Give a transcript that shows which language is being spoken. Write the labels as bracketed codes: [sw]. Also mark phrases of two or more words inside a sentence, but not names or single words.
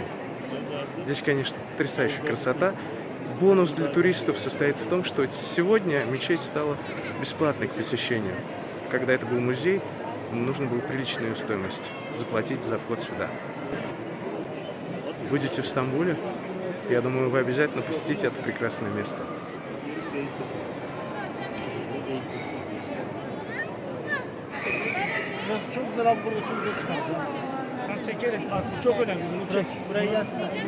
[ru] Здесь, конечно, потрясающая красота. Бонус для туристов состоит в том, что сегодня мечеть стала бесплатной к посещению. Когда это был музей, нужно было приличную стоимость заплатить за вход сюда. Будете в Стамбуле, я думаю, вы обязательно посетите это прекрасное место. [tr] Burası çok güzel abi, burada çok güzel çıkar. Ben çekerim. Bak bu çok önemli. Bunu çek. Buraya gelsinler.